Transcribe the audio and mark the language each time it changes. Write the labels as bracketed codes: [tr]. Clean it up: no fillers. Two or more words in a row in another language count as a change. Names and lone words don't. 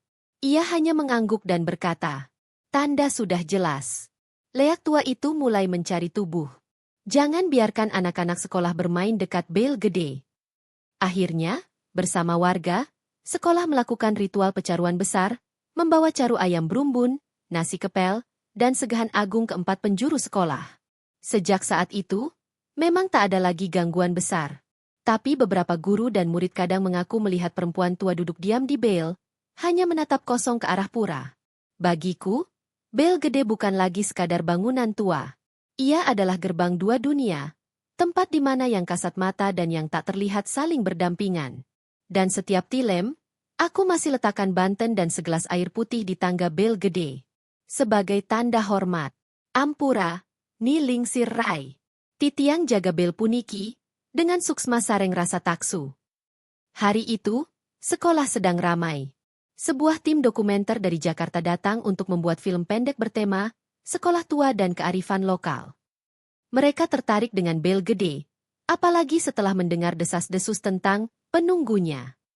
[id] Ia hanya mengangguk dan berkata, tanda sudah jelas. Leak tua itu mulai mencari tubuh. Jangan biarkan anak-anak sekolah bermain dekat bel gede. Akhirnya, bersama warga, sekolah melakukan ritual pecaruan besar, membawa caru ayam brumbun, nasi kepel, dan segahan agung ke 4 penjuru sekolah. Sejak saat itu, memang tak ada lagi gangguan besar. Tapi beberapa guru dan murid kadang mengaku melihat perempuan tua duduk diam di bel, hanya menatap kosong ke arah pura. Bagiku, bel gede bukan lagi sekadar bangunan tua. Ia adalah gerbang dua dunia, tempat di mana yang kasat mata dan yang tak terlihat saling berdampingan. Dan setiap tilem, aku masih letakkan banten dan segelas air putih di tangga bel gede. Sebagai tanda hormat. [ban] Ampura, Ni Lingsir Rai. Titiang jaga bel puniki, dengan suksma sareng rasa taksu. [id] Hari itu, sekolah sedang ramai. Sebuah tim dokumenter dari Jakarta datang untuk membuat film pendek bertema, sekolah tua dan kearifan lokal. Mereka tertarik dengan bel gede, apalagi setelah mendengar desas-desus tentang penunggunya.